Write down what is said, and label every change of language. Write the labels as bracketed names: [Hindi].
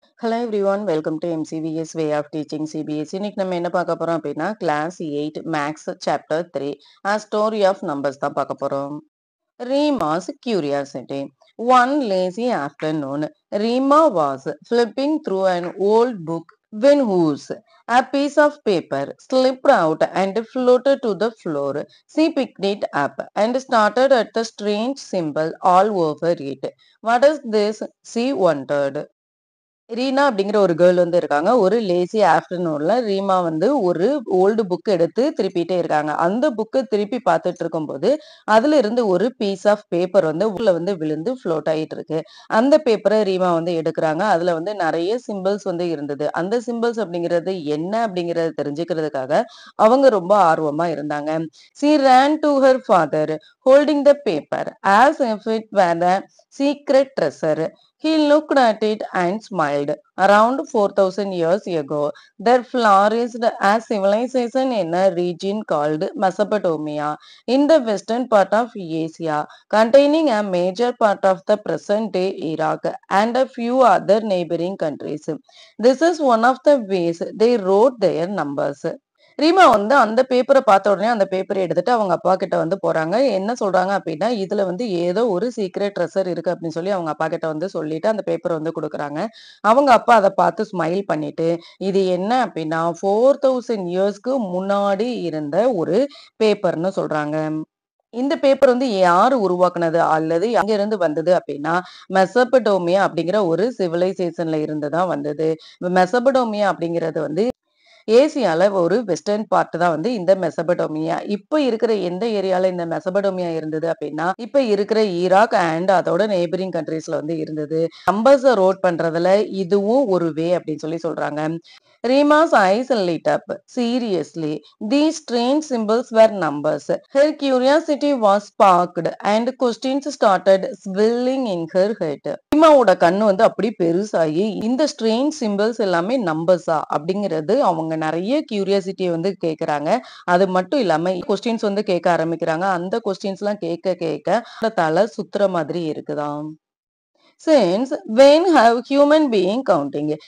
[English] Hello everyone, welcome to MCVS Way of Teaching CBSE. [Tamil] இன்னைக்கு நம்ம என்ன பார்க்க போறோம் அப்படின்னா class 8 maths chapter 3 A Story of Numbers தான் பார்க்க போறோம். [English] Rima's Curiosity. One lazy afternoon, Rima was flipping through an old book when whoosh, a piece of paper slipped out and floated to the floor. She picked it up and started at the strange symbol all over it. What is this? She wondered. [Tamil] Reena அப்படிங்கிற ஒரு girl வந்து இருக்காங்க. ஒரு lazy ஆஃப்டர்நூன்ல Reema வந்து ஒரு old book எடுத்து திருப்பிட்டே இருக்காங்க. அந்த புக்க திருப்பி பார்த்துட்டு இருக்கும்போது, அதுல இருந்து ஒரு பீஸ் ஆஃப் பேப்பர் வந்து உள்ள வந்து விழுந்து ஃப்ளோட் ஆயிட்டு இருக்கு. அந்த பேப்பர ரீமா வந்து எடுக்குறாங்க. அதுல வந்து நெறைய சிம்பிள்ஸ் வந்து இருந்தது. அந்த சிம்பிள்ஸ் அப்படிங்கிறது என்ன அப்படிங்கிறத தெரிஞ்சுக்கிறதுக்காக அவங்க ரொம்ப ஆர்வமா இருந்தாங்க. [English] She ran to her father, holding the paper as if it were a secret treasure. He looked at it and smiled. Around 4,000 years ago, there flourished a civilization in a region called Mesopotamia in the western part of Asia, containing a major part of the present-day Iraq and a few other neighboring countries. This is one of the ways they wrote their numbers. [Tamil] Reema வந்து அந்த பேப்பர பார்த்த உடனே அந்த பேப்பர எடுத்துட்டு அவங்க அப்பா கிட்ட வந்து போறாங்க. என்ன சொல்றாங்க அப்படின்னா, இதுல வந்து ஏதோ ஒரு சீக்ரெட் ட்ரெஷர் இருக்கு அப்படின்னு சொல்லி அவங்க அப்பா கிட்ட வந்து சொல்லிட்டு அந்த பேப்பர வந்து குடுக்குறாங்க. அவங்க அப்பா அத பார்த்து ஸ்மைல் பண்ணிட்டு, இது என்ன அப்படின்னா 4000 இயர்ஸ்க்கு முன்னாடி இருந்த ஒரு பேப்பர்ன்னு சொல்றாங்க. இந்த பேப்பர் வந்து யாரு உருவாக்குனது அல்லது எங்க இருந்து வந்தது அப்படின்னா, மெசபடோமியா அப்படிங்கிற ஒரு சிவிலைசேஷன்ல இருந்து தான் வந்தது. மெசபடோமியா அப்படிங்கிறது வந்து ஏசியால ஒரு வெஸ்டர்ன் பார்ட் தான் வந்து இந்த மெசபடோமியா. இப்ப இருக்கிற எந்த ஏரியால இந்த மெசபடோமியா இருந்தது அப்படின்னா, இப்ப இருக்கிற ஈராக் அண்ட் அதோட நெய்பரிங் கண்ட்ரீஸ்ல வந்து இருந்தது. நம்பர்ஸ ரோட் பண்றதுல இதுவும் ஒரு வே அப்படின்னு சொல்லி சொல்றாங்க. [English] Rima's eyes lit up. Seriously, these strange symbols were numbers. Her curiosity was sparked and questions started swirling in her head. [Tamil] ரீமாவோட கண்ணு வந்து அப்படி பெருசாகி இந்த ஸ்ட்ரேஞ்ச் சிம்பிள்ஸ் எல்லாமே நம்பர்ஸா அப்படிங்கிறது அவங்க நிறைய கியூரியாசிட்டியை வந்து கேட்கறாங்க. அது மட்டும் இல்லாம கொஸ்டின்ஸ் வந்து கேட்க ஆரம்பிக்கிறாங்க. அந்த கொஸ்டின்ஸ் எல்லாம் கேட்க கேட்க தலை சுத்துற மாதிரி இருக்குதாம். [English] Since when have human being counting?